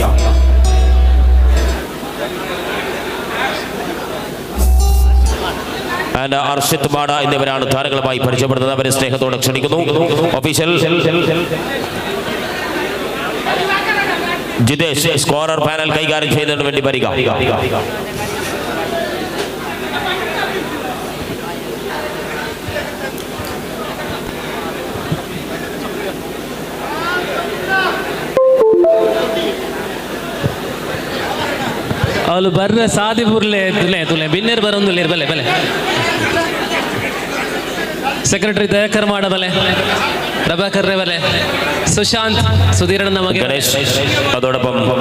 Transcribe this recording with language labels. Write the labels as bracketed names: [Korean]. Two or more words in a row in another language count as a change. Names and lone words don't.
[Malayalam] അർഷിത് മാട എന്നിവരാണ് താരങ്ങളുമായി പരിചയപ്പെടുന്നത്. അവരെ സ്നേഹത്തോടെ ക്ഷണിക്കുന്നു. ഒഫീഷ്യൽ ജിതേഷ് സ്കോറർ പാനൽ കൈകാര്യം ചെയ്യുന്നതിന് വേണ്ടി വരിക. [Tulu] ಅವಳು ಬರ್ರೆ ಸಾದಿಪುರ್ಲೆ ತುಲೆ ಬಿನ್ನೇರ್ ಬರೊಂದು ಬಲೆ ಬಲೆ ಸೆಕ್ರೆಟರಿ ದಯಾಕರ್ ಮಾಡ ಬಲೆ, ಪ್ರಭಾಕರ್ ರೇ ಬಲೆ, ಸುಶಾಂತ್ ಸುಧೀರಣ್ಣ ನಮಗೆ, [Malayalam] അതോടൊപ്പം